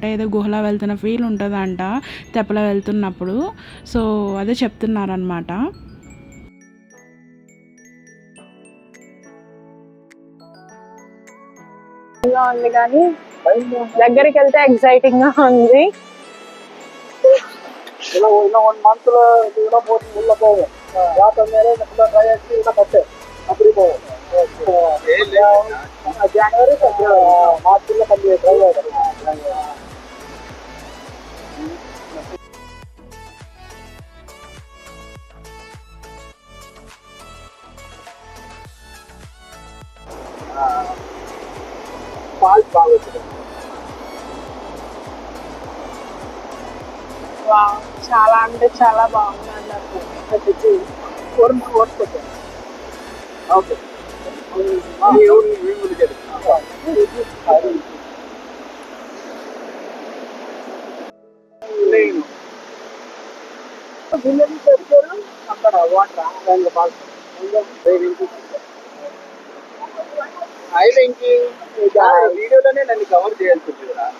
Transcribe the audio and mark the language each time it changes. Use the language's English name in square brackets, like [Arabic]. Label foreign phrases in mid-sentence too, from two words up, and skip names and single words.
[Telugu] ఏదో గుహలో వెళ్తున్న ఫీల్ ఉంటుందంట తెప్పలో వెళ్తున్నప్పుడు. సో అదే చెప్తున్నారనమాట. ఉంది కానీ దగ్గరికి వెళ్తే ఎక్సైటింగ్ గా ఉంది. [Tamil] இன்னும் 1 monthல இதெல்லாம் போட்டு உள்ள போகும். வாட்டர் மேலே இந்த ட்ரை ஆகி இதை கட்டு அப்படி போகும். ஜனவரி மார்ச்ல கம்பி ட்ரை ஆகும். பால் பால் [Telugu] చాలా అంటే చాలా బాగుంది అన్నట్టు. ఓకే అక్కడ వాటర్ పాల్ అయితే ఇంక వీడియోలోనే నన్ను కవర్ చేయాల్సి వచ్చింది.